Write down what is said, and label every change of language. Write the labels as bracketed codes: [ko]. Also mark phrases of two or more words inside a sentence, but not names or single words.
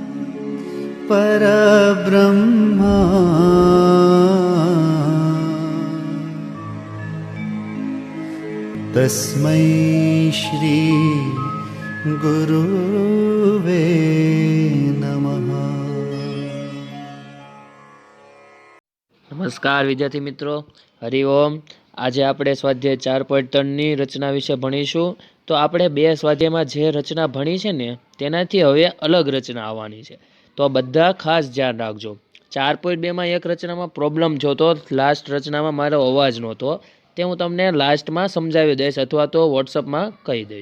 [sa] परब्रह्मा तस्मै श्री गुरुवे नमः। [hi] नमस्कार विद्यार्थी मित्रों, हरिओम। [gu] आज આપણે સ્વાધ્યાય 4.3 ની રચના વિશે ભણીશું। તો આપણે બે સ્વાધ્યાયમાં જે રચના ભણી છે ને તેનાથી હવે અલગ રચના આવવાની છે, તો બધા ખાસ ધ્યાન રાખજો। 4.2 માં એક રચનામાં પ્રોબ્લેમ જોતો, લાસ્ટ રચનામાં મારો અવાજ નહોતો, તે હું તમને લાસ્ટમાં સમજાવી દઈશ અથવા તો વોટ્સઅપમાં કહી દઈશ।